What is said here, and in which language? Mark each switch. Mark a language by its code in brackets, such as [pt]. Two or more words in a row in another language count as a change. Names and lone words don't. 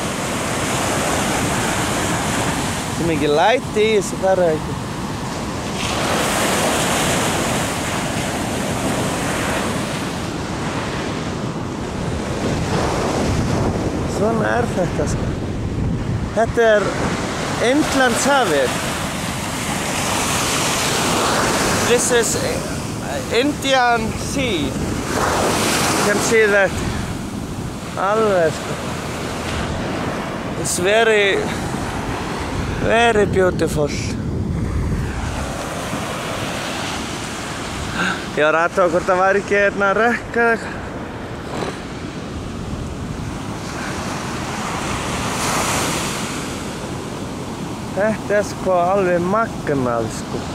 [is] Svo mikið læti í þessu ferðavíku. Svona er þetta sko. Þetta er Indlandshafið. [en] This is Indian Sea. You can see that. [is] Alveg sko. [en] It's very beautiful. [is] Ég var að athuga hvort það var ekki hérna rökk eða eitthvað. Þetta er sko alveg magnað sko.